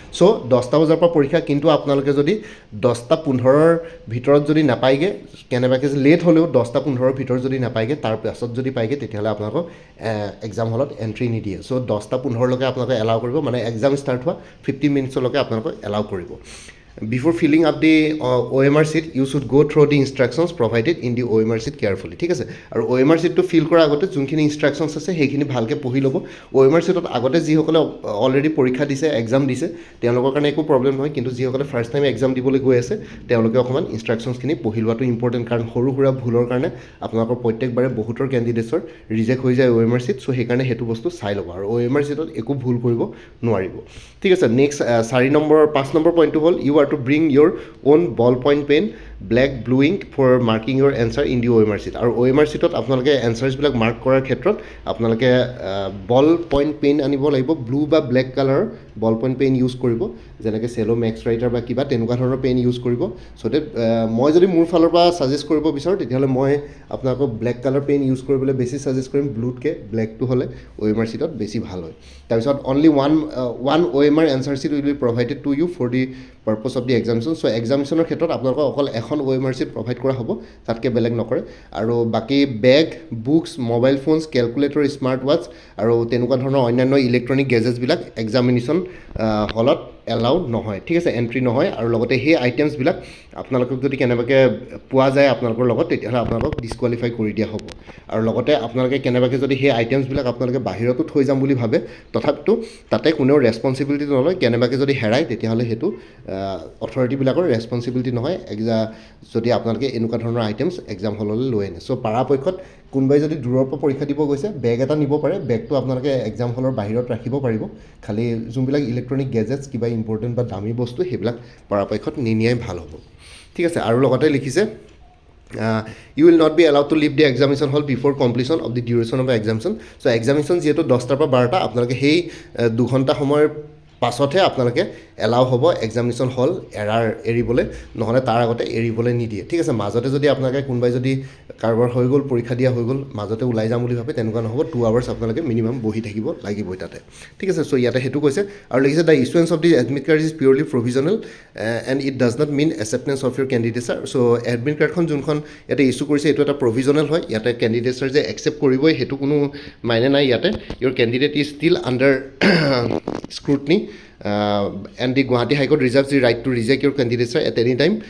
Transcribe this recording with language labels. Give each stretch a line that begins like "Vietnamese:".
Assamese: চ' 10টা বজাৰ পৰা পৰীক্ষা, কিন্তু আপোনালোকে যদি 10:15 ভিতৰত যদি নাপায়গৈ, কেনেবাকৈ লেট হ'লেও 10:15 ভিতৰত যদি নাপায়গৈ, তাৰ পাছত যদি পায়গৈ তেতিয়াহ'লে আপোনালোকক এক্সাম হলত এণ্ট্ৰি নিদিয়ে। চ' 10:15লৈকে আপোনালোকে এলাউ কৰিব, মানে এক্সাম ষ্টাৰ্ট হোৱা 50 minutesলৈকে আপোনালোকক এলাউ কৰিব।
English: Before filling up the OMR sheet, you should go through the instructions provided in the OMR sheet carefully.
Assamese: ঠিক আছে, আৰু OMR sheetটো ফিল কৰাৰ আগতে যোনখিনি ইনষ্ট্ৰাকশ্যনছ আছে সেইখিনি ভালকৈ পঢ়ি ল'ব। OMR sheetত আগতে যিসকলে অলৰেডি পৰীক্ষা দিছে, এক্সাম দিছে, তেওঁলোকৰ কাৰণে একো প্ৰব্লেম নহয়, কিন্তু যিসকলে ফাৰ্ষ্ট টাইম এক্সাম দিবলৈ গৈ আছে তেওঁলোকে অকণমান ইনষ্ট্ৰাকশ্যনছখিনি পঢ়ি লোৱাটো ইম্পৰ্টেণ্ট। কাৰণ সৰু সুৰা ভুলৰ কাৰণে আপোনালোকৰ প্ৰত্যেকবাৰে বহুতৰ কেণ্ডিডেটছৰ ৰিজেক্ট হৈ যায় OMR sheet। চ' সেইকাৰণে সেইটো বস্তু চাই ল'ব, আৰু OMR sheetত একো ভুল কৰিব নোৱাৰিব। ঠিক আছে,
English: Next 5 number পইণ্টটো হ'ল you to bring your own ballpoint pen, black blue ink for marking your answer in the OMR sheet.
Assamese: আৰু OMR sheetত আপোনালোকে এনচাৰ্ছবিলাক মাৰ্ক কৰাৰ ক্ষেত্ৰত আপোনালোকে বল পইণ্ট পেন আনিব লাগিব, ব্লু বা ব্লেক কালাৰৰ বল পইণ্ট পেন ইউজ কৰিব, যেনেকৈ চেলো মেক্স ৰাইটাৰ বা কিবা তেনেকুৱা ধৰণৰ পেন ইউজ কৰিব। চ' ডেট মই যদি মোৰ ফালৰ পৰা ছাজেষ্ট কৰিব বিচাৰোঁ তেতিয়াহ'লে মই আপোনালোকক ব্লেক কালাৰ পেন ইউজ কৰিবলৈ বেছি ছাজেষ্ট কৰিম। ব্লুতকৈ ব্লেকটো হ'লে OMR sheetত বেছি ভাল হয়। তাৰপিছত
English: Only one OMR answer sheet will be provided to you for the purpose of the examination.
Assamese: চ' এক্সামিনেশ্যনৰ ক্ষেত্ৰত আপোনালোকক অকল এখন OMR sheet প্ৰভাইড কৰা হ'ব, তাতকৈ বেলেগ নকৰে। আৰু বাকী বেগ, বুকছ, মোবাইল ফোনছ, কেলকুলেটৰ, স্মাৰ্ট ৱাটছ আৰু তেনেকুৱা ধৰণৰ অন্যান্য ইলেক্ট্ৰনিক গেজেটছবিলাক এক্সামিনেশ্যন হলত এলাউড নহয়। ঠিক আছে, এণ্ট্ৰি নহয়। আৰু লগতে সেই আইটেমছবিলাক আপোনালোকক যদি কেনেবাকৈ পোৱা যায় আপোনালোকৰ লগত, তেতিয়াহ'লে আপোনালোকক ডিছকুৱালিফাই কৰি দিয়া হ'ব। আৰু লগতে আপোনালোকে কেনেবাকৈ যদি সেই আইটেমছবিলাক আপোনালোকে বাহিৰতো থৈ যাম বুলি ভাবে, তথাপিতো তাতে কোনেও ৰেছপনচিবিলিটি নলয়। কেনেবাকৈ যদি হেৰাই তেতিয়াহ'লে সেইটো অথৰিটিবিলাকৰ ৰেছপনচিবিলিটি নহয়, যদি আপোনালোকে এনেকুৱা ধৰণৰ আইটেমছ এক্সাম হললৈ লৈ আনে। চ' পৰাপক্ষত কোনোবাই যদি দূৰৰ পৰা পৰীক্ষা দিব গৈছে বেগ এটা নিব পাৰে, বেগটো আপোনালোকে এক্সাম হলৰ বাহিৰত ৰাখিব পাৰিব। খালি যোনবিলাক ইলেক্ট্ৰনিক গেজেটছ কিবা ইম্পৰ্টেণ্ট বা দামী বস্তু সেইবিলাক পৰাপক্ষত নিনিয়াই ভাল হ'ব। ঠিক আছে, আৰু লগতে লিখিছে
English: you will not be allowed to leave the examination hall before completion of the duration of the examination.
Assamese: So examination যিহেতু 10টাৰ পৰা 12টা, আপোনালোকে সেই 2 ঘণ্টা সময়ৰ পাছতহে আপোনালোকে এলাউ হ'ব এক্সামিনেশ্যন হল এৰিবলৈ, নহ'লে তাৰ আগতে এৰিবলৈ নিদিয়ে, ঠিক আছে। মাজতে যদি আপোনালোকে কোনোবাই যদি কাৰোবাৰ হৈ গ'ল, পৰীক্ষা দিয়া হৈ গ'ল, মাজতে ওলাই যাম বুলি ভাবে, তেনেকুৱা নহ'ব। 2 আৱাৰ্ছ আপোনালোকে মিনিমাম বহি থাকিব লাগিবই তাতে, ঠিক আছে। চ' ইয়াতে সেইটো কৈছে আৰু লিখিছে
English: The issuance of the admit card is purely provisional and it does not mean acceptance of your candidature.
Assamese: So admit কাৰ্ডখন যোনখন ইয়াতে ইছ্যু কৰিছে এইটো এটা প্ৰভিজনেল হয়, ইয়াতে কেণ্ডিডেটছাৰ যে একচেপ্ট কৰিবই সেইটো কোনো মাইনে নাই ইয়াতে।
English: Your candidate is still under scrutiny and the Guwahati High Court reserves the right to reject your candidature at any time.